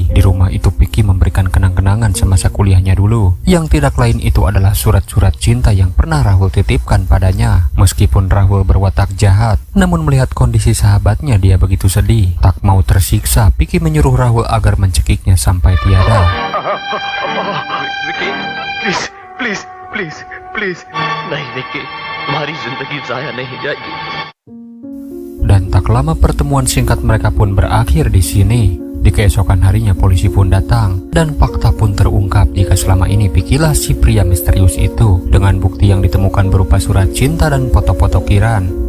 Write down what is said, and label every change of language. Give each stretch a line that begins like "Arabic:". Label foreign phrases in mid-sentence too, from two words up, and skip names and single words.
Indonesian: Di rumah itu Piki memberikan kenang-kenangan semasa kuliahnya dulu, yang tidak lain itu adalah surat-surat cinta yang pernah Rahul titipkan padanya. Meskipun Rahul berwatak jahat, namun melihat kondisi sahabatnya dia begitu sedih. Tak mau tersiksa, Piki menyuruh Rahul agar mencekiknya sampai tiada.
Hindi: विकी
English: please please please please
Hindi: नहीं विकी, तुम्हारी जिंदगी जाया नहीं जाएगी.
Indonesian: Dan tak lama pertemuan singkat mereka pun berakhir di sini. Di keesokan harinya polisi pun datang dan fakta pun terungkap jika selama ini Pikilah si pria misterius itu. Dengan bukti yang ditemukan berupa surat cinta dan foto-foto Kiran.